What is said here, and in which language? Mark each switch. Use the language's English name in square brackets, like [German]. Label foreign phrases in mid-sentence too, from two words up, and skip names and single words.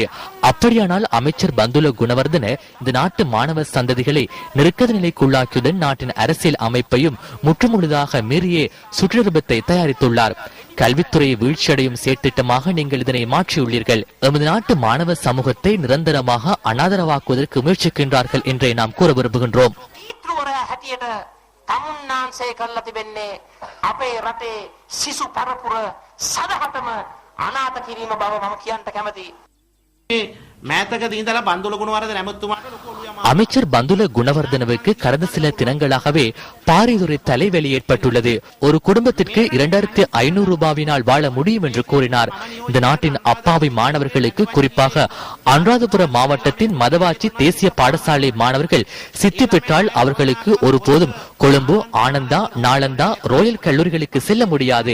[Tamil] அப்படியானால் அமைச்சர் பந்துல குணவர்தன இந்த நாட்டு மாணவ சந்ததிகளை நெருக்கடி நிலைக்குள்ளாக்கியுடன் நாட்டின் அரசியல் அமைப்பையும் முற்றுமுழுதாக மீறியே சுற்றுநிருபத்தை தயாரித்துள்ளார். கல்வித்துறையை வீழ்ச்சியடையும் செயற்திட்டமாக நீங்கள் இதனை மாற்றியுள்ளீர்கள். எமது நாட்டு மாணவ சமூகத்தை நிரந்தரமாக அனாதரவாக்குவதற்கு முயற்சிக்கின்றார்கள் என்றே நாம் கூற விரும்புகின்றோம். [Sinhala] තමුන්නාන්සේ කරලා තිබෙන්නේ අපේ රටේ සිසු පරපුර සදහටම අනාථ කිරීම බව මම කියන්න කැමතියි. [Tamil] அமைச்சர் பந்துல குணவர்தனவுக்கு கடந்த சில தினங்களாகவே பாரிதுரை தலைவலி ஏற்பட்டுள்ளது. ஒரு குடும்பத்திற்கு 2500 ரூபாவினால் வாழ முடியும் என்று கூறினார். இந்த நாட்டின் அப்பாவி மாணவர்களுக்கு, குறிப்பாக அனுராதபுரம் மாவட்டத்தின் மதவாச்சி தேசிய பாடசாலை மாணவர்கள் சித்தி பெற்றால் அவர்களுக்கு ஒருபோதும் கொழும்பு, ஆனந்தா, நாளந்தா, ரோயல் கல்லூரிகளுக்கு செல்ல முடியாது.